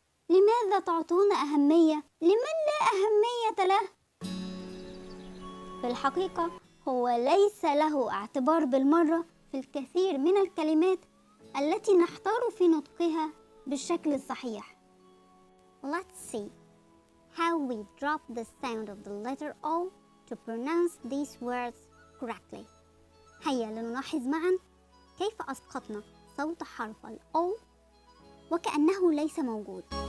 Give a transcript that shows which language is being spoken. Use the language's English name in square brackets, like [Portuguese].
[Arabic] لماذا تعطون أهمية لمن لا أهمية له؟ في الحقيقة هو ليس له اعتبار بالمرة في الكثير من الكلمات التي نحتار في نطقها بالشكل الصحيح. [English] Let's see how we drop the sound of the letter O to pronounce these words correctly. [Arabic] هيا لنلاحظ معا كيف أسقطنا صوت حرف ال O وكأنه ليس موجود.